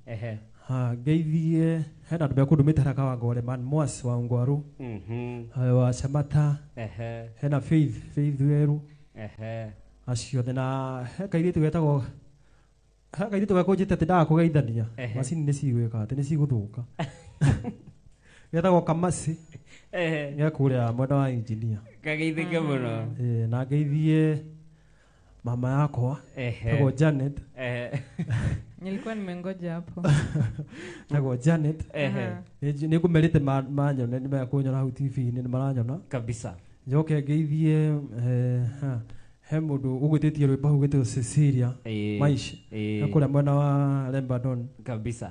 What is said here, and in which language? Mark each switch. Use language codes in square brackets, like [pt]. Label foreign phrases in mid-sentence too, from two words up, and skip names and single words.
[ki] ngeithie hena andũ mekũndũmĩte haraka wa Goreman Mwas wa Ngwaru wa Chamata hena Faith Weru acio na he kairĩtu getagwo he kairĩtu gakũnjĩte atĩ ndagakũgeithania macini nĩ cigwĩka atĩ nĩ cigũthũka getagwo Kamasi kũrĩa mwena wa engineer kageithĩke mũno na ngeithie mama yakwa tagwo Janet [sw] nilikuwa nimengoja hapo [ki] tagwo Janet nĩngũmerĩte manyone nĩmekũnyona hau TV-inĩ nĩmaranyona kabisa njoke ngeithie he mũndũ ũgwĩtĩtie rwĩmbo hau gĩtagwo Cecilia Maisha kũrĩa mwena wa Lebanon kabisa